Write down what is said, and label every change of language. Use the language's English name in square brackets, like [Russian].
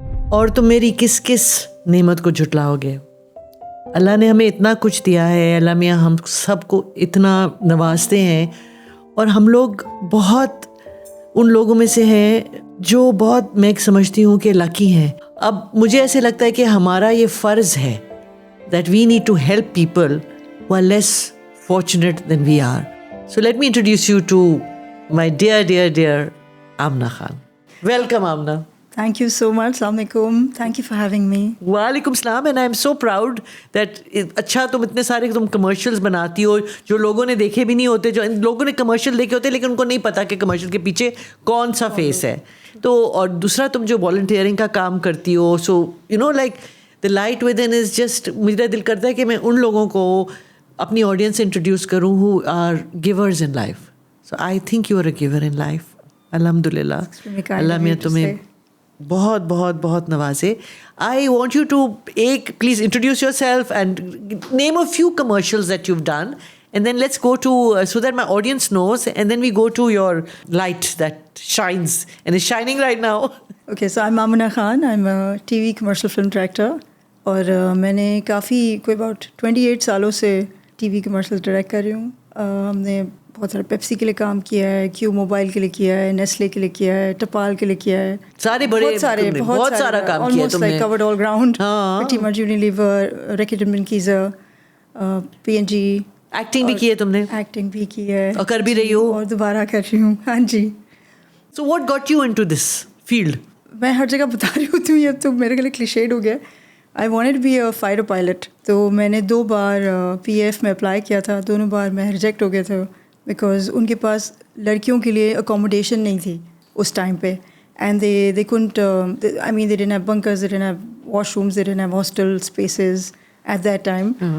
[Urdu] اور تم میری کس کس نعمت کو جھٹلاؤ گے. اللہ نے ہمیں اتنا کچھ دیا ہے, اللہ میاں ہم سب کو اتنا نوازتے ہیں, اور ہم لوگ بہت ان لوگوں میں سے ہیں جو بہت میں سمجھتی ہوں کہ لکی ہیں. اب مجھے ایسے لگتا ہے کہ ہمارا یہ فرض ہے [English] that we need to help people who are less fortunate than we are. So let me introduce you to my dear Amna Khan. Welcome, Amna. Thank you so much. Assalamu alaikum. Thank you for having me. [Urdu] وعلیکم السلام. [English] And I'm so proud that [Urdu] اچھا تم اتنے سارے تم commercials بناتی ہو جو لوگوں نے دیکھے بھی نہیں ہوتے, جو لوگوں نے کمرشل دیکھے ہوتے لیکن ان کو نہیں پتا کہ کمرشل کے پیچھے کون سا فیس ہے. تو اور دوسرا تم جو والنٹیئرنگ کا کام کرتی ہو, [English] so you know like the light with in is just, [Urdu] میرا دل کرتا ہے کہ میں ان لوگوں کو اپنی آڈینس سے انٹروڈیوس کروں [English] who are givers in life. So I think you are a giver in life. [Urdu] الحمد للہ اللہ میں تمہیں بہت بہت بہت نوازے. [English] I want you to please introduce yourself and name a few commercials that you've done, and then let's go to so that my audience knows, and then we go to your light that shines and is shining right now. Okay, so I'm Amna Khan. I'm a TV commercial film director. [Urdu] اور میں نے کافی کوئی about 28 سالوں سے T V commercials direct کر رہی ہوں. ہم نے بہت سارے پیپسی کے لیے کام کیا ہے, کیو موبائل کے لیے کیا ہے, نیسلے کے لیے کیا ہے, ٹپال کے لیے کیا ہے, سارے بڑے بہت سارا کام کیا تم نے, کورڈ آل ground, Temer Unilever, racket and کیزر, P N جی. Acting بھی کی ہے تم نے؟ ایکٹنگ بھی کی ہے اور کر بھی رہی ہو, اور دوبارہ کر رہی ہوں. ہاں جی. [English] So what got you into this field? [Urdu] میں ہر جگہ بتا رہی ہوتی ہوں, اب تو میرے کے لیے کلیشیڈ ہو گیا. [English] I wanted to be a fighter pilot. [Urdu] تو میں نے 2 بار پی ایف میں اپلائی کیا تھا, دونوں بار میں ریجیکٹ ہو گیا تھا بیکاز ان کے پاس لڑکیوں کے لیے اکوموڈیشن نہیں تھی اس ٹائم پہ. [English] And they can't, I mean they didn't have bunkers, they didn't have washrooms, they didn't have hostel spaces at that time.